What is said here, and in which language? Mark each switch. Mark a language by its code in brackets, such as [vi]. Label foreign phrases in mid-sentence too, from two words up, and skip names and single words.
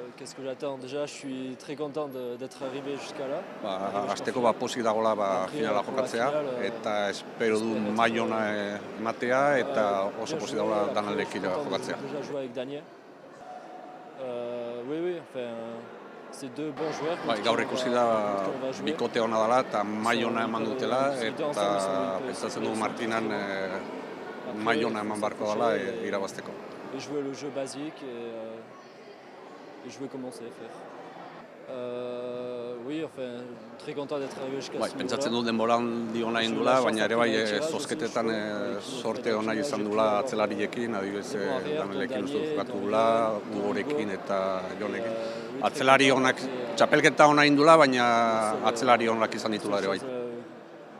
[fr] ce que j'attends. Déjà, je suis très content d'être arrivé jusqu'à là. [eu] Hasteko pozik dagoela finala jokatzea, eta espero du maila ona ematea, eta oso pozik dagoela Danielekin jokatzea. [fr] Déjà joué avec Daniel. Oui, enfin, c'est deux bons joueurs. [eu] Gaur ikusi da bikote ona dela eta maila ona eman dutela, eta pentsatzen du Martinan maila ona eman beharko dela irabazteko. [fr] Et jouer le jeu basique et jouer comme on sait faire. Oui, enfin, très content d'être arrivé jusqu'à ce niveau-là. [eu] Pentsatzen du denboraldi ona egin dula, baina ere bai zozketetan sorte ona izan dula atzelariekin, adibidez Danielekin uste jokatu dula, Hugorekin eta Jonekin. Atzelari onak, txapelketa ona egin dula, baina atzelari onak izan ditula ere bai.